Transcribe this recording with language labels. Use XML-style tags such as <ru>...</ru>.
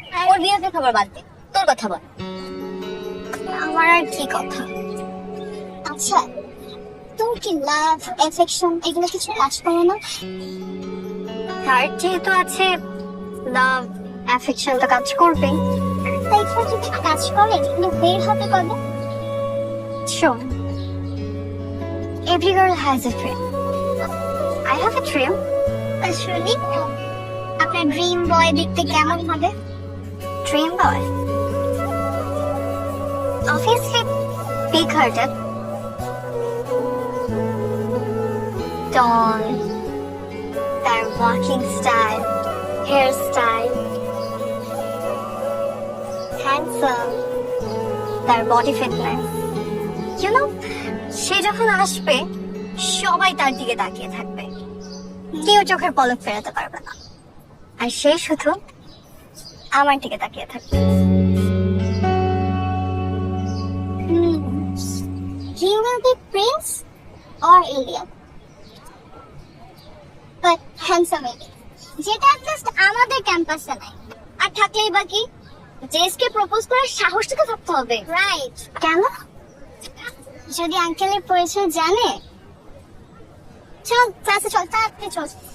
<bn>ওর বিএফের খবর বাদ দে, তোর কথা বল। আমার আর কি কথা? আচ্ছা, তোর কি লাভ এফেকশন এগুলো কিছু কাজ করে না? তার যেহেতু আছে লাভ অ্যাফেকশন তো কাজ করবে। তাই যদি কাজ করে কিন্তু বের হবে কবে?</bn> <en>শোন, every girl has a dream. I have a dream.</en> <bn>আসলে আপনার ড্রিম বয় দেখতে কেমন হবে? ড্রিম বয়</bn> <en>obviously big hearted, tall,</en> <bn>তার walking style, hair style, handsome, তার বডি ফিটনেস। ইউ নো, সে যখন আসবে সবাই তার দিকে তাকিয়ে থাকবে, কেউ চোখের পলক ফেরাতে পারবে না, আর সে শুধু আমার দিকে তাকিয়ে থাকবে।</bn> <en>He will be prince or alien, but handsome alien,</en> <bn>যেটা অ্যাটলিস্ট আমাদের ক্যাম্পাসে নাই। আর থাকলেই বাকি জেসকে প্রপোজ করার সাহসটা তো থাকতে হবে, রাইট? কেন? যদি আঙ্কেলের পরিচয় জানে। চল ক্লাসে চল, তাড়াতাড়ি চল।</bn>